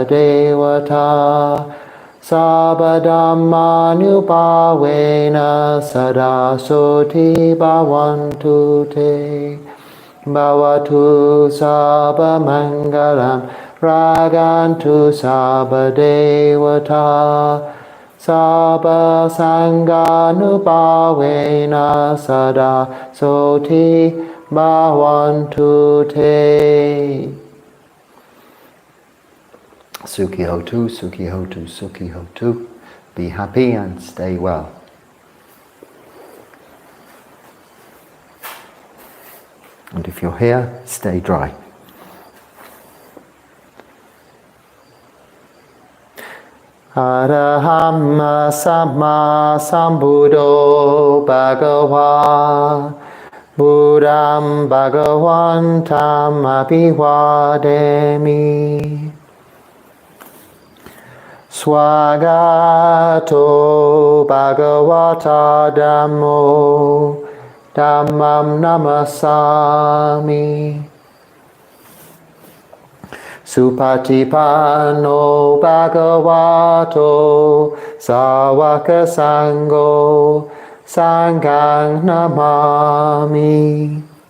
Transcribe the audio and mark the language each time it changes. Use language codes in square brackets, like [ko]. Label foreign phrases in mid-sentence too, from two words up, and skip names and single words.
[pi] devata sabba dhammanupavena sada soti bhavantu te Bhavatu sabba mangalam ragantu sabba devata Sabba sanganupavena sada soti bhavantu te. Sukhi hotu, sukhi hotu, sukhi hotu. [en] Be happy and stay well. And if you're here, stay dry. [pi] Araham Samma Sambuddho Bhagava Buddham Bhagavantam Abhivademi Swagato Bhagavata Dhammo Dhammam Namasami Supatipanno Bhagavato Sāvaka Sangho Sanghang Namami.